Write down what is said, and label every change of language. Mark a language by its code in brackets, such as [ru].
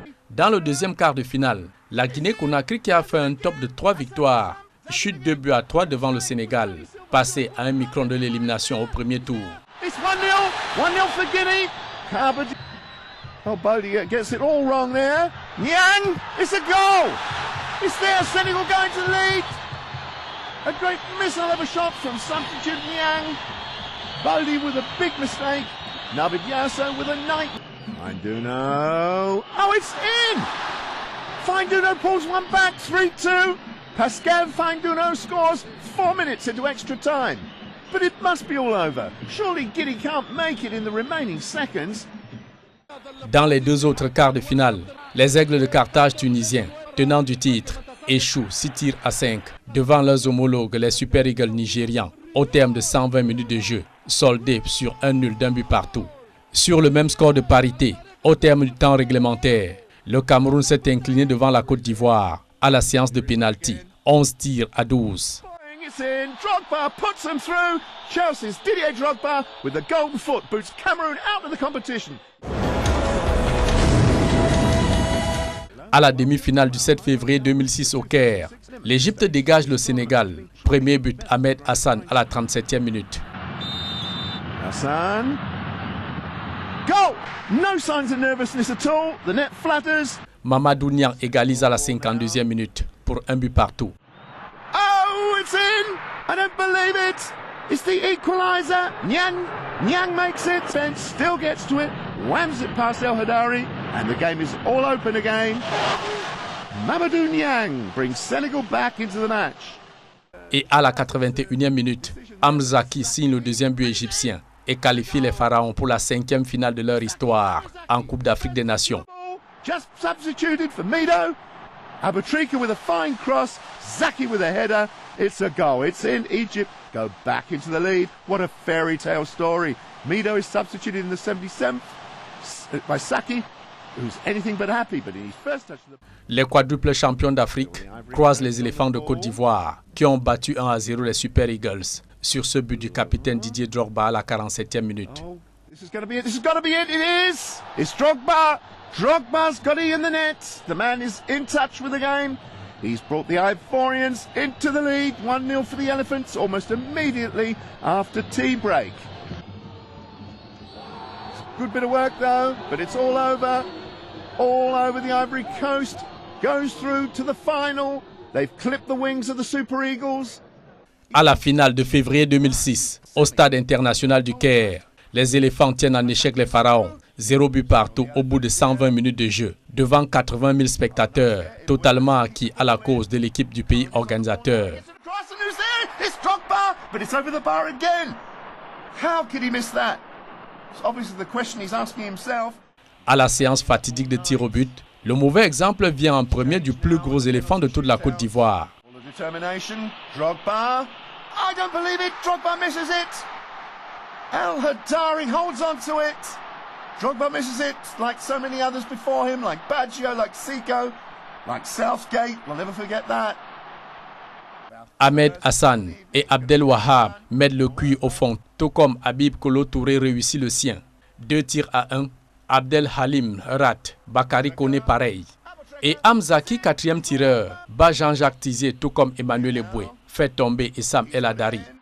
[fr] Dans le deuxième quart de finale, la Guinée-Conakry qui a fait un top de 3 victoires, chute 2 buts à 3 devant le Sénégal, passé à un micron de l'élimination au premier tour. [en] It's 1-0 for Guinea. Oh, Bodie gets it all wrong there. Nyang, it's a goal. It's there, Senegal going to the lead. A great missile of a shot from substitute Nyang. Bodie with a big mistake. Navid Yasso with a night. Finduno. Oh, it's in. Finduno pulls one back, 3-2. Pascal Finduno scores 4 minutes into extra time. But it must be all over. Surely Guinea can't make it in the remaining seconds. [fr] Dans les deux autres quarts de finale, les Aigles de Carthage tunisiens, tenants du titre, échouent 6 tirs à 5 devant leurs homologues les Super Eagles nigérians au terme de 120 minutes de jeu, soldés sur un nul d'un but partout. Sur le même score de parité, au terme du temps réglementaire, le Cameroun s'est incliné devant la Côte d'Ivoire à la séance de pénalty, 11 tirs à 12. [en] It's in. Drogba puts them through. Chelsea's Didier Drogba with the golden foot boots Cameroon out of the competition. [fr] À la demi-finale du 7 février 2006 au Caire, l'Égypte dégage le Sénégal. Premier but, Ahmed Hassan à la 37e minute. [en] Hassan. Goal! No signs of nervousness at all. The net flatters. [fr] Mamadou Niang égalise à la 52e minute pour un but partout. [en] Oh, it's in! I don't believe it! It's the equaliser. Nyang makes it. Ben still gets to it. Whams it past El Hadari. And the game is all open again. Mamadou Niang brings Senegal back into the match. [fr] Et à la 81e minute, Hamzaki signe le deuxième but égyptien et qualifie les Pharaons pour la 5e finale de leur histoire en Coupe d'Afrique des Nations. [en] Just substituted for Mido. Abutrika with a fine cross. Zaki with a header. It's a goal. It's in. Egypt go back into the lead. What a fairy tale story. Mido is substituted in the 77th by Saki, who's anything but happy, but in his first touch of the... [fr] Les quadruples champions d'Afrique croisent les éléphants de Côte d'Ivoire qui ont battu 1-0 les Super Eagles sur ce but du capitaine Didier Drogba à la 47e minute. [en] This is going to be it. This is going to be it. It is. It's Drogba. Drogba's got it in the net. The man is in touch with the game. He's brought the Ivorians into the lead. 1-0 for the Elephants almost immediately after tea break. It's a good bit of work though, but it's all over. All over the Ivory Coast. Goes through to the final. They've clipped the wings of the Super Eagles. [fr] À la finale de février 2006, au stade international du Caire, les éléphants tiennent en échec les Pharaons. 0 but partout au bout de 120 minutes de jeu, devant 80 000 spectateurs, totalement acquis à la cause de l'équipe du pays organisateur. [en] It's Drogba, but it's over the bar again. How could he miss that? It's obviously the question he's asking himself. [fr] À la séance fatidique de tir au but, le mauvais exemple vient en premier du plus gros éléphant de toute la Côte d'Ivoire. [en] Determination, Drogba. I don't believe it. Drogba misses it. El Hadari holds on to it. Drogba misses it like so many others before him, like Baggio, like Seco, like Southgate. We'll never forget that. [fr] Ahmed Hassan et Abdel Wahab mettent le cuit au fond, tout comme Habib Kolo Touré réussit le sien. 2 tirs à 1. Abdel Halim rate, Bakary Koné pareil. Et Hamzaki, 4e tireur, bat Jean-Jacques Tizier tout comme Emmanuel Eboué, fait tomber Issam El Hadari.